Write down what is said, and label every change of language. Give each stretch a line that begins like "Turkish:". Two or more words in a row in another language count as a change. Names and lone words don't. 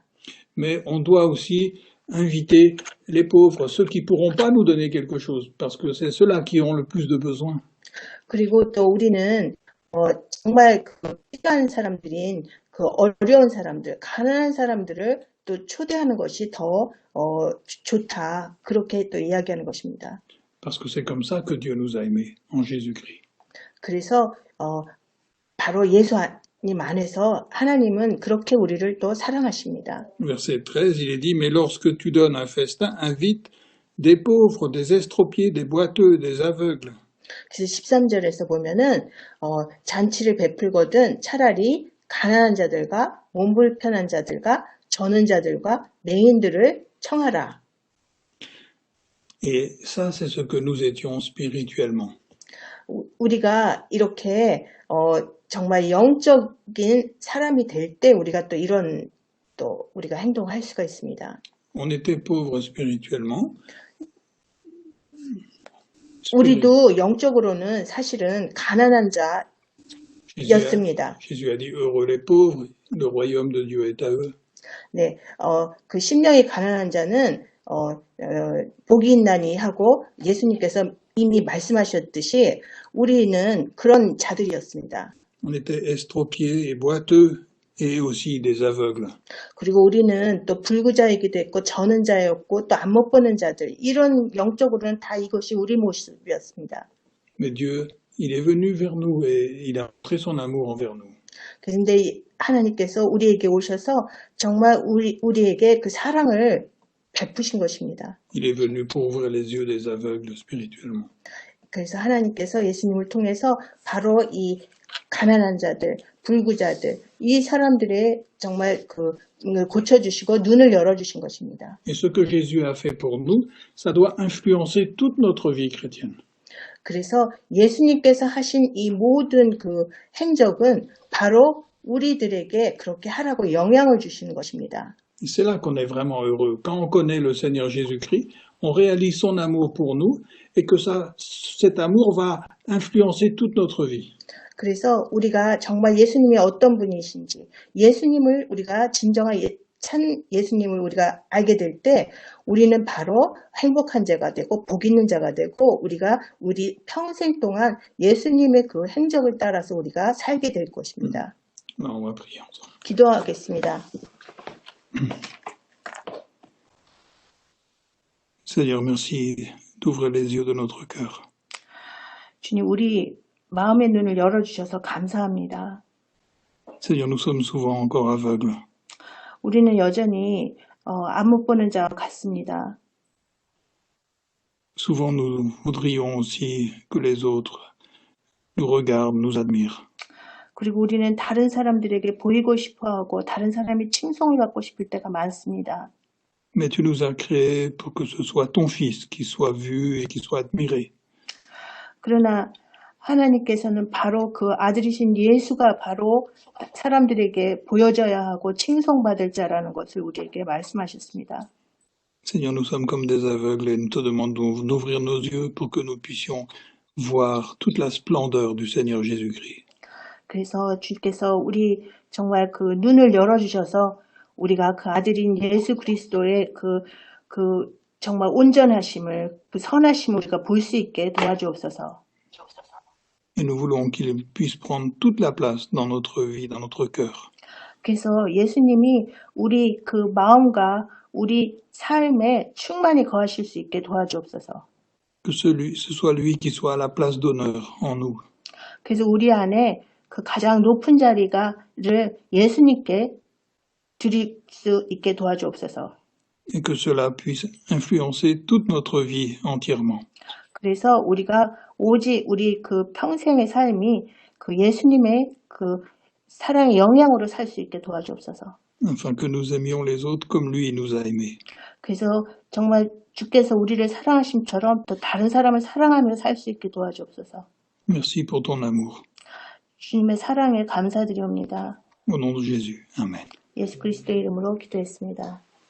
French: Mais on doit aussi inviter les pauvres, ceux qui ne pourront pas nous donner quelque chose, parce que c'est ceux-là qui ont le plus de besoin.
Korean: 그리고 또 우리는 정말 필요한 사람들인 그 어려운 사람들, 가난한 사람들을 또 초대하는 것이 더 좋다. 그렇게 또 이야기하는 것입니다.
French: Parce que c'est comme ça que Dieu nous a aimés, en Jésus-Christ.
Korean: 그래서 바로 예수님 안에서 하나님은 그렇게 우리를 또 사랑하십니다.
French: Verset 13, il est dit, mais lorsque tu donnes un festin, invite des pauvres, des estropiés, des boiteux, des aveugles.
Korean: 그래서 13절에서 보면은 잔치를 베풀거든 차라리 가난한 자들과 몸 불편한 자들과 저는 자들과 맹인들을 청하라.
French: Et ça, c'est ce que nous étions spirituellement.
Korean: 우리가 이렇게 정말 영적인 사람이 될 때 우리가 또 이런 또 우리가 행동을 할 수가 있습니다.
French: On était pauvres spirituellement.
Korean: 우리도 영적으로는 사실은 가난한 자였습니다.
French: Jésus a dit, heureux les pauvres, le royaume de Dieu est à eux.
Korean: 네, 그 심령이 가난한 자는 복이 있나니 하고 예수님께서 이미 말씀하셨듯이 우리는 그런 자들이었습니다.
French: On était estropiés et boiteux et aussi des aveugles.
Korean: 그리고 우리는 또 불구자이기도 했고 저는 자였고 또 안 못 보는 자들 이런 영적으로는 다 이것이 우리 모습이었습니다.
French: Mais Dieu, il est venu vers nous et il a montré son amour envers nous.
Korean: 그런데 하나님께서 우리에게 오셔서 정말 우리에게 그 사랑을 베푸신 것입니다.
French: Il est venu pour ouvrir les yeux des aveugles spirituellement.
Korean: 그래서 하나님께서 예수님을 통해서 바로 이 가난한 자들, 불구자들, 이 사람들의 정말 그 고쳐주시고 눈을 열어주신 것입니다.
French: Et ce que Jésus a fait pour nous, ça doit influencer toute notre vie chrétienne.
Korean: 그래서 예수님께서 하신 이 모든 그 행적은 바로 우리들에게 그렇게 하라고 영향을 주시는 것입니다.
French: Et c'est là qu'on est vraiment heureux. Quand on connaît le Seigneur Jésus-Christ, on réalise son amour pour nous et que cet amour va influencer toute notre vie.
Korean: 그래서 우리가 정말 예수님이 어떤 분이신지, 예수님을 우리가 진정한 참 예수님을 우리가 알게 될 때 우리는 바로 행복한 자가 되고 복 있는 자가 되고 우리가 우리 평생 동안 예수님의 그 행적을 따라서 우리가 살게 될 것입니다.
French: On va prier ensemble.
Korean: 기도하겠습니다.
French: Seigneur, merci d'ouvrir les yeux de notre cœur.
Korean: 주님, 우리 마음의 눈을 열어주셔서 감사합니다.
French: Seigneur, nous sommes souvent encore aveugles.
Korean: 우리는 여전히 안 못 보는 자와 같습니다.
French: Souvent, nous voudrions aussi que les autres nous regardent, nous admirent.
Korean: 그리고 우리는 다른 사람들에게 보이고 싶어하고 다른 사람이 칭송을 받고 싶을 때가 많습니다.
French: Mais tu nous as créés pour que ce soit ton Fils qui soit vu et qui soit admiré.
Korean: 그러나 하나님께서는 바로 그 아들이신 예수가 바로 사람들에게 보여져야 하고 칭송받을 자라는 것을 우리에게 말씀하셨습니다.
French: Seigneur, nous sommes comme des aveugles et nous te demandons d'ouvrir nos yeux pour que nous puissions voir toute la splendeur du Seigneur Jésus-Christ.
Korean: 그래서 주께서 우리 정말 그 눈을 열어주셔서 우리가 그 아들인 예수 그리스도의 그 정말 온전하심을, 그 선하심을 우리가 볼 수 있게 도와주옵소서.
French: Et nous voulons qu'il puisse prendre toute la place dans notre vie, dans notre cœur.
Korean: 그래서 예수님이 우리 그 마음과 우리 삶에 충만히 거하실 수 있게 도와주옵소서.
French: Que ce soit lui qui soit à la place d'honneur en nous.
Korean: 그래서 우리 안에 그 가장 높은 자리를 예수님께 드릴 수 있게 도와주옵소서.
French: Et que cela puisse influencer toute notre vie entièrement.
Korean: 그래서 우리가 오직 우리 그 평생의 삶이 그 예수님의 그 사랑의 영향으로 살 수 있게 도와주옵소서.
French: Afin que nous aimions les autres comme lui nous a aimés.
Korean: 그래서 정말 주께서 우리를 사랑하심처럼 또 다른 사람을 사랑하며 살 수 있게 도와주옵소서.
French: Merci pour ton amour.
Korean: 주님의 사랑에 감사드리옵니다.
French: Au nom de Jésus. Amen.
Korean: 예수 그리스도의 이름으로 기도했습니다.